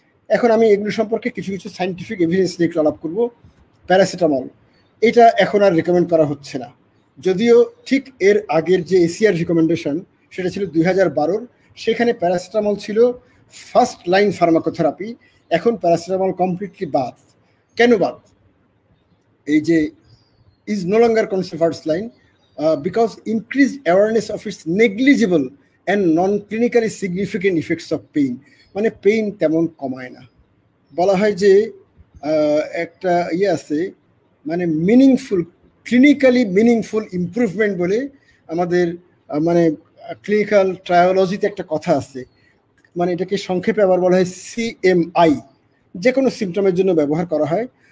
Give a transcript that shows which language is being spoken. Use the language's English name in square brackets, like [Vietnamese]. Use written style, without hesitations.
[Bangla] এখন আমি এগুলো সম্পর্কে কিছু কিছু সাইন্টিফিক এভিডেন্স নিয়ে একটু আলাপ করব। প্যারাসিটামল, এটা এখন আর রেকমেন্ড করা হচ্ছে না, যদিও ঠিক এর আগের যে এশিয়ার রিকমেন্ডেশন সেটা ছিল 2012, সেখানে প্যারাসিটামল ছিল ফার্স্ট লাইন ফার্মাকোথেরাপি। এখন প্যারাসিটামল কমপ্লিটলি বাদ। কেন বাদ? এই যে [English] is no longer considered first line because increased awareness of its negligible and non-clinically significant effects of pain, [Bangla] মানে পেইন তেমন কমায় না। বলা হয় যে একটা ইয়ে আছে, মানে মিনিংফুল, ক্লিনিক্যালি মিনিংফুল ইমপ্রুভমেন্ট বলে আমাদের মানে ক্লিনিক্যাল ট্রায়োলজিতে একটা কথা আছে, মানে এটাকে সংক্ষেপে আবার বলা হয় CMI, যে কোনো সিমটমের জন্য ব্যবহার করা হয়।